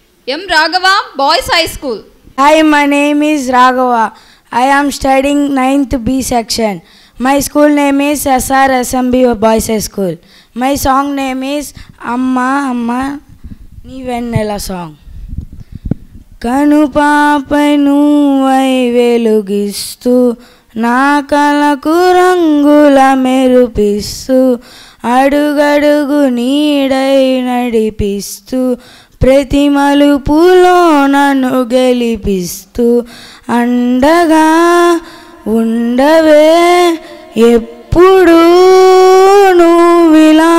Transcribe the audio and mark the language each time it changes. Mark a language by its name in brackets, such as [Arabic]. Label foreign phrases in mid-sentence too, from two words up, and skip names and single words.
[English] M. Raghava, Boys High School. Hi, my name is Raghava. I am studying 9th B section. My school name is SRSMB Boys High School. My song name is Amma Amma Nivennela song. [Telugu] కనుపాపై నువ్వై వెలుగిస్తూ నా కలకు రంగుల మెరుపిస్తూ అడుగడుగు నీడై నడిపిస్తూ ప్రతి మలుపులో నన్ను గెలిపిస్తూ అండగా ఉండవే ఎప్పుడు నువ్విలా